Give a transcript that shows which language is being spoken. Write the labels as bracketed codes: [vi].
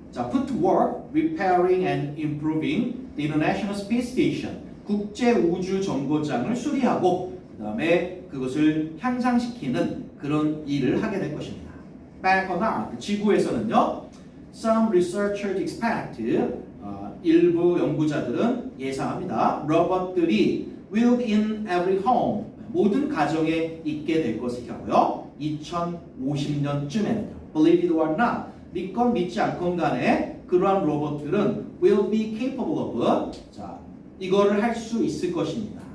[en] put to work repairing and improving the International Space Station. [ko] 국제 우주 정거장을 수리하고 그다음에 그것을 향상시키는 그런 일을 하게 될 것입니다. [en] Back on Earth, [ko] 지구에서는요. [en] Some researchers expect, [ko] 일부 연구자들은 예상합니다. 로봇들이 [en] will be in every home, [ko] 모든 가정에 있게 될 것이라고요. 2050년쯤에는요. [en] Believe it or not, [ko] 믿건 믿지 않건 간에 그러한 로봇들은 [en] will be capable of, [ko] 자, 이거를 할 수 있을 것입니다.